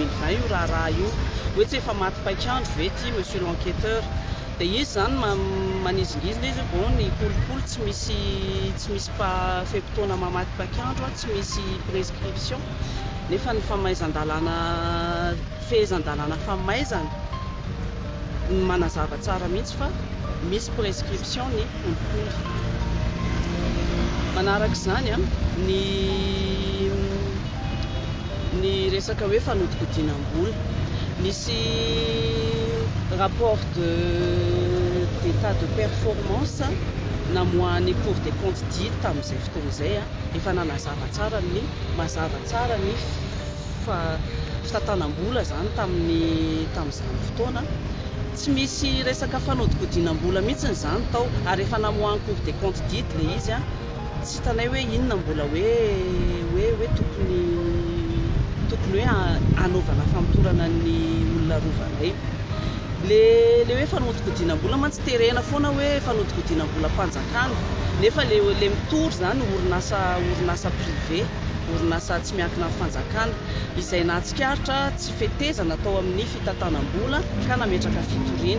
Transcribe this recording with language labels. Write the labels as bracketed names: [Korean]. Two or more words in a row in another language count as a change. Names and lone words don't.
[Malagasy] 2020 io raha io hoe tsy efa maty paikandro ve ty [French] monsieur l'enquêteur [Malagasy] dia izy zany manizingizina izy bon ny kolikoly tsy misy fempotoana mamaty paikandro tsy misy prescription nefa ny famaizan-dalàna fehezan-dalàna famaizana manazava tsara mihitsy fa misy prescription ny kolikoly. Manaraka izany ny resaka hoe fanodikodinam-bola misy [French] rapport d'état de performance [Malagasy] namoahany Cour des comptes dito tamin'izay fotoana izay efa nanazava tsara ny mazava tsara ny fitantanam-bola zany tamin'izany fotoana. Tsy misy resaka fanodikodinam-bola mihitsy zany tao ary efa namoahany Cour des comptes dito le izy tsy tanay hoe inona mbola hoe tokony hoe anaovana famotorana ny olona rovanay. Le hoe fanodikodinam-bola mantsy terena foana hoe fanodikodinam-bola mpanjakana nefa le mitory zany orinasa privé, orinasa tsy miankina amin'ny fanjakana izay nahatsikaritra tsy fetezana tao amin'ny fitantanam-bola ka nametraka fitoriana.